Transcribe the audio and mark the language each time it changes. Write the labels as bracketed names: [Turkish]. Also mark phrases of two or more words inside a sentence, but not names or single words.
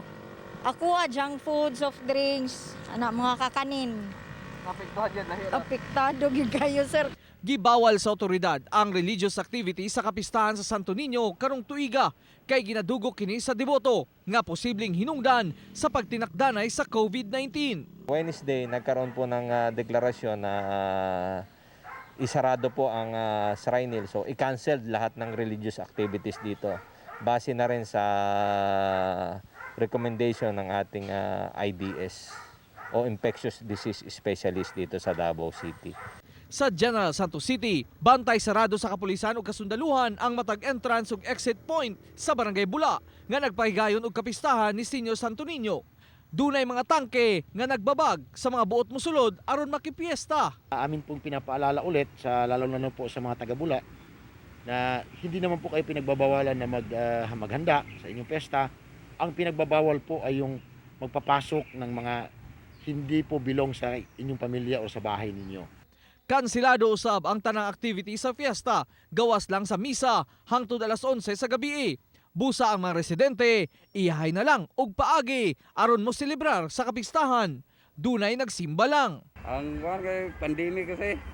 [Cebuano] Ako [English] junk food, soft drinks, [Cebuano] mga kakanin. [Filipino] Apektuhan yan lahi. [Cebuano] Apektado gyud kayo sir. Gibawal sa otoridad ang religious activity sa kapistahan sa Santo Niño karong tuiga kay ginadugok kini sa deboto nga posibleng hinungdan sa pagtinakdanay sa COVID-19. [Filipino] Wednesday, nagkaroon po ng deklarasyon na isarado po ang Shrine Hill. So, i-cancelled lahat ng [English] religious activities [Filipino] dito. Base na rin sa recommendation ng ating IDS o [English] Infectious Disease Specialist [Filipino] dito sa Davao City. [Cebuano] Sa General Santos City, bantay sarado sa kapulisan ug kasundaluhan ang matag entrance ug exit point sa Barangay Bula nga nagpahigayon og kapistahan ni Senior Santo Niño. Dunay mga tangke nga nagbabag sa mga buot mosulod aron makipiesta. [Filipino] Amin pong pinapaalala ulit sa lalo na po sa mga taga-Bula na hindi naman po kayo pinagbabawalan na maghanda sa inyong pesta. Ang pinagbabawal po ay yung magpapasok ng mga hindi po bilong sa inyong pamilya o sa bahay ninyo. [Cebuano] Kansilado usab ang tanang activity sa fiesta, gawas lang sa misa hangtod alas 11 sa gabi. Busa ang mga residente, iyahay na lang og paagi aron mo selebrar sa kapistahan. Dunay nagsimba lang. Ang kay pandemic kasi.